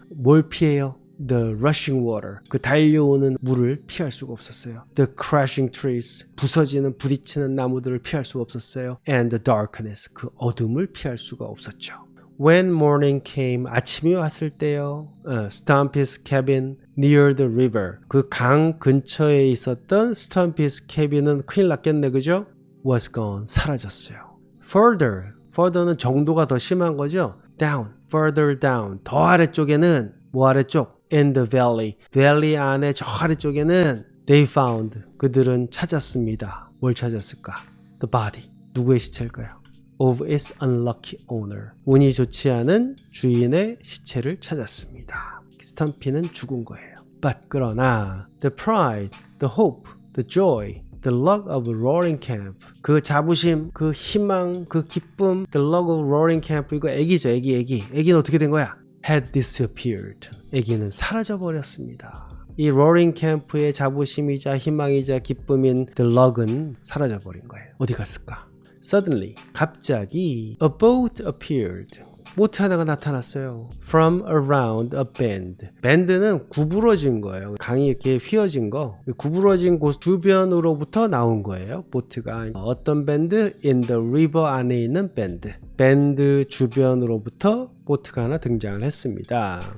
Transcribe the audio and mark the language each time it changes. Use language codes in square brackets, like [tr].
[ko] 뭘 피해요? [en] The rushing water, [ko] 그 달려오는 물을 피할 수가 없었어요. [en] The crashing trees, [ko] 부서지는 부딪히는 나무들을 피할 수가 없었어요. [en] And the darkness, [ko] 그 어둠을 피할 수가 없었죠. [en] When morning came, [ko] 아침이 왔을 때요. [en] Stumpy's cabin near the river. [ko] 그 강 근처에 있었던 Stumpy's cabin은 큰일 났겠네, 그죠? [en] Was gone, 사라졌어요. [ko] Further, further는 정도가 더 심한 거죠. [en] Down, further down. [ko] 더 아래쪽에는 뭐 아래쪽? [en] In the valley. [ko] valley 안에 저 아래쪽에는 [en] they found. [ko] 그들은 찾았습니다. 뭘 찾았을까? [en] The body. [ko] 누구의 시체일까요? [en] of its unlucky owner. [ko] 운이 좋지 않은 주인의 시체를 찾았습니다. 스탬피는 죽은 거예요. [en] But 그러나 the pride, the hope, the joy, the luck of roaring camp. [ko] 그 자부심, 그 희망, 그 기쁨, [en] the luck of roaring camp. [ko] 이거 애기죠. 애기는 어떻게 된 거야? [en] had disappeared. [ko] 애기는 사라져 버렸습니다. 이 roaring camp의 자부심이자 희망이자 기쁨인 the luck은 사라져 버린 거예요. 어디 갔을까? [en] Suddenly, 갑자기 a boat appeared. [ko] 보트 하나가 나타났어요. [en] From around a bend. [ko] bend는 구부러진 거예요. 강이 이렇게 휘어진 거. 구부러진 곳 주변으로부터 나온 거예요. 보트가. 어떤 밴드? In the river 안에 있는 밴드. 밴드 주변으로부터 보트가 하나 등장을 했습니다.